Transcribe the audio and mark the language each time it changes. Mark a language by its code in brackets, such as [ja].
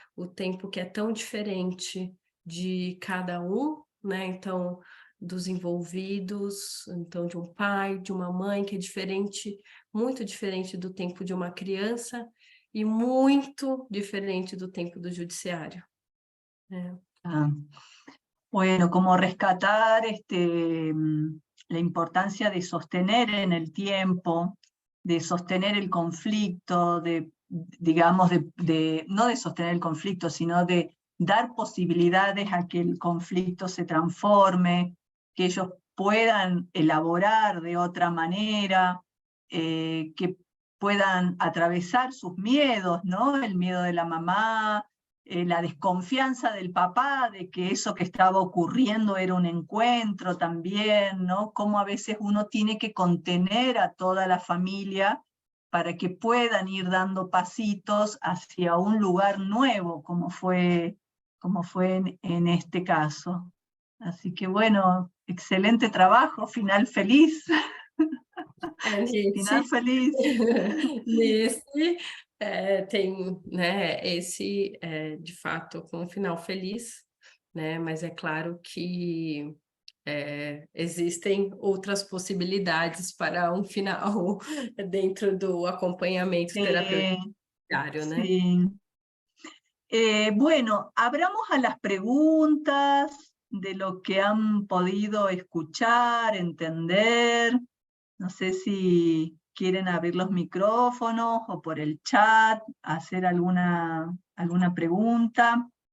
[pt] O tempo que é tão diferente de cada um, né? Então, dos envolvidos, então de um pai, de uma mãe, que é diferente, muito diferente do tempo de uma criança e muito diferente do tempo do judiciário, né? [es] Ah, bueno, como rescatar la importancia de sostener en el tiempo, de sostener el conflicto, digamos, no de sostener el conflicto, sino de dar posibilidades a que el conflicto se transforme, que ellos puedan elaborar de otra manera, que puedan atravesar sus miedos, ¿no? El miedo de la mamá, la desconfianza del papá de que eso que estaba ocurriendo era un encuentro también, ¿no? Cómo a veces uno tiene que contener a toda la familia para que puedan ir dando pasitos hacia un lugar nuevo, como fue en este caso. Así que bueno, excelente trabajo, final feliz. Final feliz. [pt] Nesse tem, né, esse de fato com um final feliz, né, mas é claro que existem outras possibilidades para um final dentro do acompanhamento terapêutico diário, né? [es] Sí. Bueno, abramos a las preguntas de lo que han podido escuchar, entender. No sé si quieren abrir los micrófonos o por el chat hacer alguna pregunta.